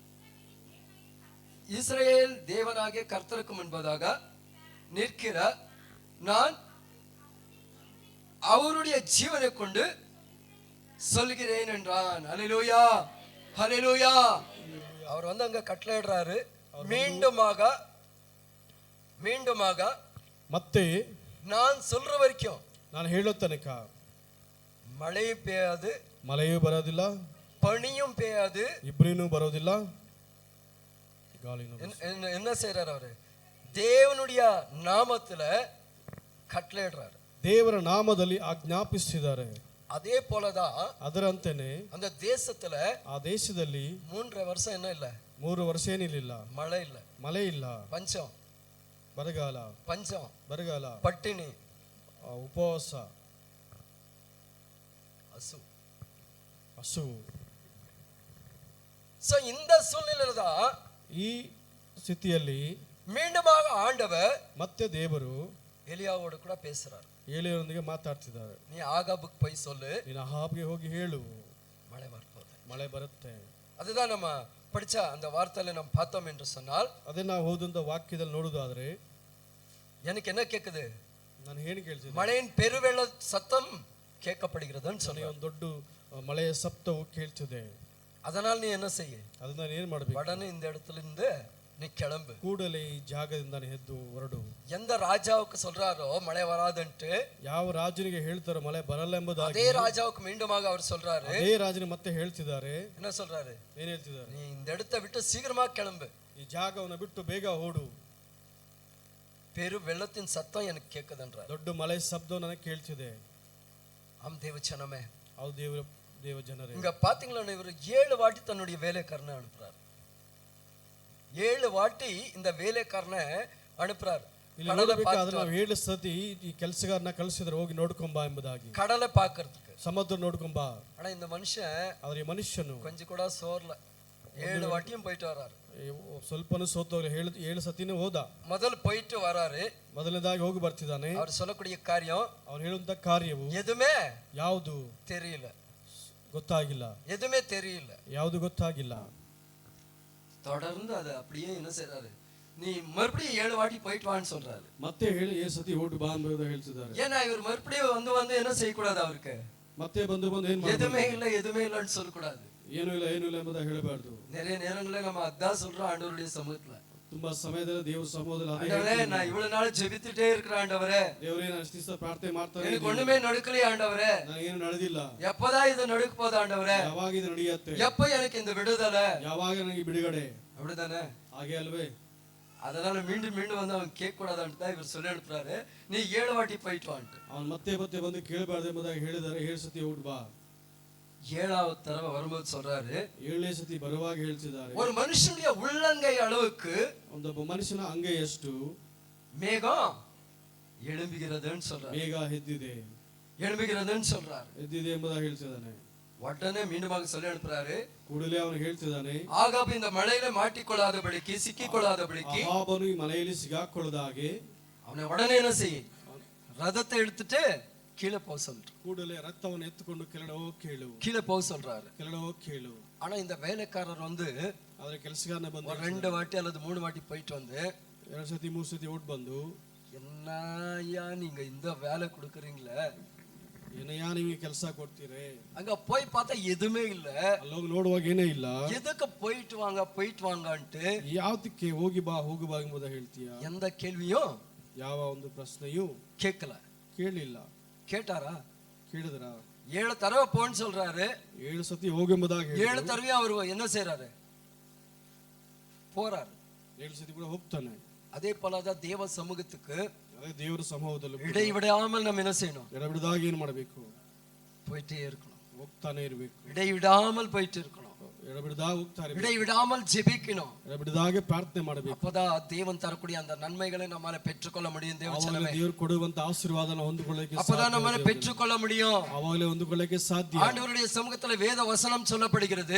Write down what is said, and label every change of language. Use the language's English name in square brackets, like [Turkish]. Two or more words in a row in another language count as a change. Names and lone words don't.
[Tamil] இஸ்ரேல் தேவனாகிய கர்த்தருக்கு முன்பதாக நிற்கிற நான் அவருடைய ஜீவனை கொண்டு சொல்கிறேன் என்றான். ஹல்லேலூயா, ஹல்லேலூயா. அவர் வந்து அங்க கட்டளையிடுறாரு. மீண்டுமாக [Kannada] ಮತ್ತೆ [Tamil] நான் சொல்ற வரைக்கும், [Kannada] ನಾನು ಹೇಳೋ ತನಕ [Tamil] மழையும் பெய்யாது, [Kannada] ಮಳೆಯೂ ಬರೋದಿಲ್ಲ, [Tamil] பனியும் பெய்யாது, [Kannada] ಇಬ್ಬರಿನೂ ಬರೋದಿಲ್ಲ. [Tamil] என்ன செய்யறாரு? அவரு தேவனுடைய நாமத்துல கட்டளையிடுறாரு. [Kannada] ದೇವರ ನಾಮದಲ್ಲಿ ಆಜ್ಞಾಪಿಸಿದ್ದಾರೆ. [Tamil] அதே போலதான் [Kannada] ಅದರಂತೆಯೇ [Tamil] அந்த தேசத்துல [Kannada] ಆ ದೇಶದಲ್ಲಿ [Tamil] 3 வருஷம் என்ன இல்ல, [Kannada] 3 ವರ್ಷ ಏನಿಲ್ಲ, [Tamil] மழை இல்ல, [Kannada] ಮಳೆ ಇಲ್ಲ, [Tamil] பஞ்சம், [Kannada] ಬರಗಾಲ, [Tamil] பஞ்சம், [Kannada] ಬರಗಾಲ, [Tamil] பட்டினி, [Kannada] ಉಪವಾಸ, ಹಸುವು. [Tamil] சோ இந்த சூழ்நிலையில தான் [Kannada] ಈ ಸ್ಥಿತಿಯಲ್ಲಿ [Tamil] மீண்டுமாக ஆண்டவர் [Kannada] ಮತ್ತೆ ದೇವರು [Tamil] எலியாவோடு கூட பேசுறாரு. [Kannada] ಏಲಿಯನೊಂದಿಗೆ ಮಾತಾಡ್ತಿದ್ದಾರೆ. [Tamil] நீ ஆகாபுக்கு போய் சொல்லு, [Kannada] ನೀನು ಅಹಾಬ್ಗೆ ಹೋಗಿ ಹೇಳು, [Tamil] மழை வரப்போகுது. [Kannada] ಮಳೆ ಬರುತ್ತೆ. [Tamil] அதுதான் நம்ம படிச்ச அந்த வார்த்தையில நம்ம பார்த்தோம் என்று சொன்னால், [Kannada] ಅದೇ ನಾವು ಓದುವಂತ ವಾಕ್ಯದಲ್ಲಿ ನೋಡುವುದಾದ್ರೆ [Tamil] எனக்கு என்ன கேக்குது? [Kannada] ನಾನು ಏನು ಕೇಳ್ತೀನಿ? [Tamil] மழையின் பெருவெள்ள சத்தம் கேட்கப்படுகிறதுன்னு சொன்னேன். [Kannada] ಒಂದು ದೊಡ್ಡ ಮಳೆಯ ಶಬ್ದವು ಕೇಳ್ತಿದೆ. [Tamil] அதனால நீ என்ன செய்ய? [Kannada] ಅದನ್ನ ನಾನು ಏನು ಮಾಡಬೇಕು? [Tamil] உடனே இந்த இடத்துல இருந்து நீ கிளம்பு. [Kannada] ಕೂಡಲೇ ಈ ಜಾಗದಿಂದ ಎದ್ದು ಹೊರಡು. [Tamil] எந்த ராஜாவுக்கு சொல்றாரோ மழை வராதுன்ட்டு, [Kannada] ಯಾವ ರಾಜನಿಗೆ ಹೇಳ್ತಾರೋ ಮಳೆ ಬರಲ್ಲ ಎಂಬುದಾಗಿ, [Tamil] அதே ராஜாவுக்கு மீண்டுமாக அவர் சொல்றாரு. [Kannada] ಅದೇ ರಾಜನಿಗೆ ಮತ್ತೆ ಹೇಳ್ತಿದ್ದಾರೆ. [Tamil] என்ன சொல்றாரு? [Kannada] ಏನು ಹೇಳ್ತಿದ್ದಾರೆ? [Tamil] நீ இந்த இடத்தை விட்டு சீக்கிரமா கிளம்பு, [Kannada] ಈ ಜಾಗವನ್ನು ಬಿಟ್ಟು ಬೇಗ ಓಡು. [Tamil] பெரு வெள்ளத்தின் சத்தம் எனக்கு கேக்குதுன்றார். [Kannada] ದೊಡ್ಡ ಮಳೆ ಶಬ್ದ ನನಗೆ ಕೇಳ್ತಿದೆ. [Tamil] ஆம் தேவச்சனமே, [Kannada] ಅದು ದೇವ ಜನರೇ, [Tamil] இங்க பாத்தீங்களா, இவர் 7 வாட்டி தன்னுடைய வேலைக்காரனை அனுப்புறாரு. 7 வாட்டி இந்த வேலைக்காரனை ಅನುಪ್ರಾರ್. [Kannada] ಇಲ್ಲಿ ನೋಡಬೇಕಾದ್ರೆ ನಾವು 7 ಸತಿ ಈ ಕೆಲಸಗಾರನ ಕಳಿಸಿದ್ರೆ ಹೋಗಿ ನೋಡ್ಕೊಂಬಾ ಎಂಬುದಾಗಿ. [Tamil] கடலை பார்க்கிறதுக்கு, [Kannada] ಸಮುದ್ರ ನೋಡ್ಕೊಂಬಾ. [Tamil] ஆனா இந்த மனுஷன், [Kannada] ಆದರೆ ಈ ಮನುಷ್ಯನು [Tamil] கொஞ்சம் கூட சோர்ல, 7 வாட்டியும் போயிட்டு வராரு. [Kannada] ಸ್ವಲ್ಪನೂ ಸೋತೋಗ್ಲಿ 7 ಸತಿನೂ ಹೋದ. [Tamil] முதல் போயிட்டு வராரு. [Kannada] ಮೊದಲನೇದಾಗಿ ಹೋಗಿ ಬರ್ತಿದ್ದಾನೆ. [Tamil] அவர் சொல்லக்கூடிய காரியம், [Kannada] ಅವನು ಹೇಳುವಂತ ಕಾರ್ಯವು [Tamil] எதுவுமே [Kannada] ಯಾವುದು [Tamil] தெரியல, [Kannada] ಗೊತ್ತಾಗಿಲ್ಲ, [Tamil] எதுவுமே தெரியல, [Kannada] ಯಾವುದು ಗೊತ್ತಾಗಿಲ್ಲ. [Tamil] தொடர்ந்து அது அப்படியே என்ன செய்றாரு, நீ மறுபடியும் 7 வாட்டி போயிட்டு வான்னு சொல்றாரு. [Kannada] ಮತ್ತೆ ಹೇಳಿ 7 ಸತಿ ಹೋಗಿ ಬಾ ಅಂತ ಹೇಳ್ತಿದ್ದಾರೆ. [Tamil] ஏன்னா இவர் மறுபடியும் வந்து என்ன செய்யக்கூடாது, அவருக்கு [Kannada] ಮತ್ತೆ ಬಂದು ಏನ್ ಮಾಡಿ [Tamil] எதுவுமே இல்லைன்னு சொல்லக்கூடாது. [Kannada] ಏನೂ ಇಲ್ಲ ಎಂಬುದಾಗಿ ಹೇಳಬಾರ್ದು. [Tamil] நிறைய நேரங்களில் நம்ம அதான் சொல்றோம் ஆண்டவருடைய சமூகத்துல. [Kannada] ತುಂಬಾ ಸಮಯದಲ್ಲಿ ದೇವರ ಸಮೂಹದಲ್ಲಿ [Tamil] ஆண்டவரே நான் இவ்வளவு நாள் ஜெபித்துட்டே இருக்கிறேன் ஆண்டவரே, [Kannada] ದೇವರೇ ನಾನು ಅಷ್ಟು ದಿವಸ ಪ್ರಾರ್ಥನೆ ಮಾಡ್ತಾನೆ, [Tamil] எனக்கு ஒண்ணுமே நடக்கலையே ஆண்டவரே, [Kannada] ನನಗೇನು ನಡೆದಿಲ್ಲ, [Tamil] எப்பதான் இது நடக்க போகுது ஆண்டவரே, [Kannada] ಯಾವಾಗ ಇದು ನಡೆಯುತ್ತೆ, [Tamil] எப்ப எனக்கு இந்த விடுதலை, [Kannada] ಯಾವಾಗ ನನಗೆ ಬಿಡುಗಡೆ, [Tamil] அப்படிதானே? [Kannada] ಹಾಗೆ ಅಲ್ವೇ? [Tamil] அதனால மீண்டும் மீண்டும் வந்து அவன் கேட்க கூடாதுன்னு தான் இவர் சொல்லி அனுப்புறாரு, நீ 7 வாட்டி போயிட்டு வான்ட்டு. [Kannada] அவன் ಮತ್ತೆ ಮತ್ತೆ ಬಂದು ಕೇಳಬಾರ್ದು ಎಂಬುದಾಗಿ ಹೇಳಿದ್ದಾರೆ. 7 ಸತಿ ಹೋಗಿ ಬಾ. [Tamil] 7வது தடவை வரும்போது சொல்றாரு, [Kannada] 7ನೇ ಸತಿ ಬರುವಾಗ ಹೇಳ್ತಿದ್ದಾರೆ, [Tamil] ஒரு மனுஷனுடைய உள்ளங்கை அளவுக்கு [Kannada] ಒಂದೊಬ್ಬ ಮನುಷ್ಯನ ಅಂಗೈಯಷ್ಟು [Tamil] மேகம் எழும்புகிறதுன்னு சொல்றாரு. [Kannada] ಮೇಘ ಎದ್ದಿದೆ, [Tamil] எழும்புகிறதுன்னு சொல்றாரு, [Kannada] ಎದ್ದಿದೆ ಎಂಬುದಾಗಿ ಹೇಳ್ತಿದ್ದಾನೆ. [Tamil] உடனே மீண்டுமாக சொல்லி அனுப்புறாரு, [Kannada] ಕೂಡಲೇ ಅವನು ಹೇಳ್ತಿದ್ದಾನೆ, [Tamil] ஆகாபு இந்த மழையில மாட்டிக்கொள்ளாதபடிக்கு சிக்கிக்கொள்ளாதபடிக்கு [Kannada] ಆಹಾಬನು ಈ ಮನೆಯಲ್ಲಿ ಸಿಗಾಕೊಳ್ಳದಾಗೆ [Tamil] அவனை உடனே என்ன செய்ய, ரதத்தை எடுத்துட்டு கீழே போக சொல்றாரு. [Kannada] ಕೂಡಲೇ ರಥವನ್ನು ಎತ್ತುಕೊಂಡು ಕೆಳಗಡೆ ಹೋಗಿ ಕೇಳು, [Tamil] கீழே போக சொல்றாரு. [Kannada] ಕೆಳಗಡೆ ಹೋಗಿ ಕೇಳು. [Tamil] ஆனா இந்த வேலைக்காரர் வந்து [Kannada] ಆದ್ರೆ ಕೆಲಸಗಾರನ ಬಂದು [Tamil] ஒரு 2 வாட்டி அல்லது 3 வாட்டி போயிட்டு வந்து [Kannada] 2 ಸತಿ 3 ಸತಿ ಓಡ್ ಬಂದು, [Tamil] என்னையா நீங்க இந்த வேலை கொடுக்குறீங்களே, [Kannada] ಏನಯ್ಯ ನಿಮಗೆ ಕೆಲಸ ಕೊಡ್ತೀರಿ, [Tamil] அங்க போய் பார்த்தா எதுவுமே இல்ல, [Kannada] ಅಲ್ಲೋಗಿ ನೋಡುವಾಗ ಏನೇ ಇಲ್ಲ, [Tamil] எதுக்கு போயிட்டு வாங்கன்ட்டு [Kannada] ಯಾವದಕ್ಕೆ ಹೋಗಿ ಬಾ ಎಂಬುದಾಗಿ ಹೇಳ್ತೀಯ? [Tamil] எந்த கேள்வியும் [Kannada] ಯಾವ ಒಂದು ಪ್ರಶ್ನೆಯೂ [Tamil] கேட்கல. [Kannada] ಕೇಳಲಿಲ್ಲ. [Tamil] கேட்டாரா? [Kannada] ಕೇಳಿದ್ರ? [Tamil] 7 தடவை போன்னு சொல்றாரு, [Kannada] 7 ಸತಿ ಹೋಗೆಂಬುದಾಗಿ [Tamil] 7 தடவையும் அவர் என்ன செய்யறாரு, போறாரு. [Kannada] 7 ಸತಿ ಕೂಡ ಹೋಗ್ತಾನೆ. [Tamil] அதே போலதான் தேவ சமூகத்துக்கு [Kannada] ಅದೇ ದೇವರ ಸಮೂಹದಲ್ಲಿ [Tamil] இடைவிடாமல் நம்ம என்ன செய்யணும், [Kannada] ಎಡಬಿಡದಾಗ ಏನು ಮಾಡಬೇಕು? [Tamil] போயிட்டே இருக்கணும், [Kannada] ಹೋಗ್ತಾನೆ ಇರಬೇಕು. [Tamil] இடைவிடாமல் போயிட்டு இருக்கணும், [Kannada] ಎಡಬಿಡದಾಗ ಹೋಗ್ತಾ ಇರಬೇಕು, [Tamil] இடைவிடாமல் ஜெபிக்கணும். [Kannada] ಎಡಬಿಡದಾಗೆ ಪ್ರಾರ್ಥನೆ ಮಾಡಬೇಕು. [Tamil] அப்பதான் தேவன் தரக்கூடிய அந்த நன்மைகளை நம்மால பெற்றுக்கொள்ள முடியும். [Kannada] ದೇವರು ಕೊಡುವಂತ ಆಶೀರ್ವಾದನ ಹೊಂದಿಕೊಳ್ಳಕ್ಕೆ [Tamil] அப்பதான் நம்மால பெற்றுக்கொள்ள முடியும். [Kannada] ಅವಾಗಲೇ ಹೊಂದಿಕೊಳ್ಳಕ್ಕೆ ಸಾಧ್ಯ. [Tamil] ஆண்டவருடைய சமூகத்துல வேத வசனம் சொல்லப்படுகிறது,